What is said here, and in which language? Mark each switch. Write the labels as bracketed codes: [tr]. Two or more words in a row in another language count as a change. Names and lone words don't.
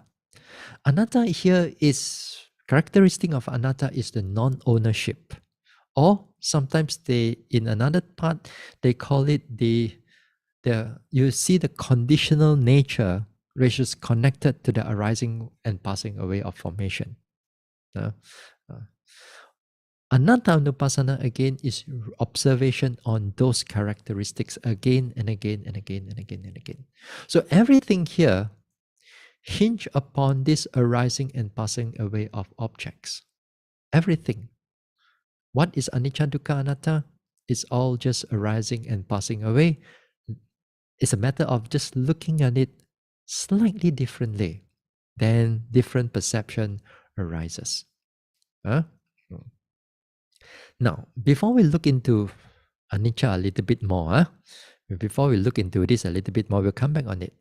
[en] Anatta here is, characteristic of anatta is the non-ownership. Or sometimes they, in another part, they call it you see the conditional nature which is connected to the arising and passing away of formation. Anatta-nupassana again is observation on those characteristics again and again and again and again and again. So everything here hinge upon this arising and passing away of objects. Everything. What is [pi] anicca, dukkha, anatta? [en] It's all just arising and passing away. It's a matter of just looking at it slightly differently. Then different perception arises. Now, before we look into anicca a little bit more, before we look into this a little bit more, we'll come back on it.